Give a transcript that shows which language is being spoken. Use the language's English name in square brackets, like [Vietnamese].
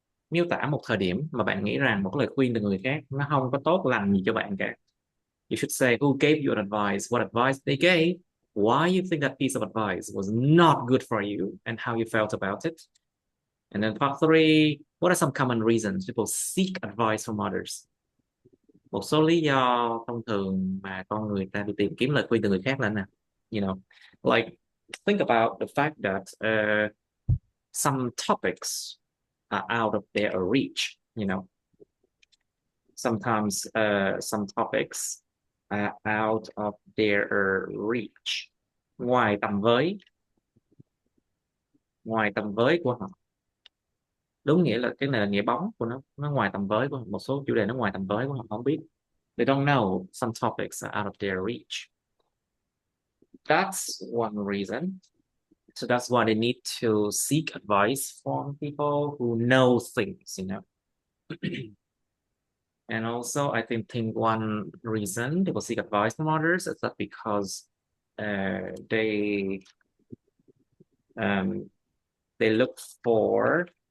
[Vietnamese] Miêu tả một thời điểm mà bạn nghĩ rằng một lời khuyên từ người khác nó không có tốt lành gì cho bạn cả. [English] You should say who gave you an advice, what advice they gave, why you think that piece of advice was not good for you, and how you felt about it. And then part 3, what are some common reasons people seek advice from others? [Vietnamese] Một số lý do thông thường mà con người ta đi tìm kiếm lời khuyên từ người khác là nè. [English] You know, like think about the fact that some topics are out of their reach, you know. Sometimes some topics are out of their reach. [Vietnamese] Ngoài tầm với của họ. Đúng nghĩa là cái này là nghĩa bóng của nó ngoài tầm với của họ. Một số chủ đề nó ngoài tầm với của họ không biết. [English] They don't know some topics are out of their reach. That's one reason. So that's why they need to seek advice from people who know things, you know. And also, I think one reason people seek advice from others is that because they look for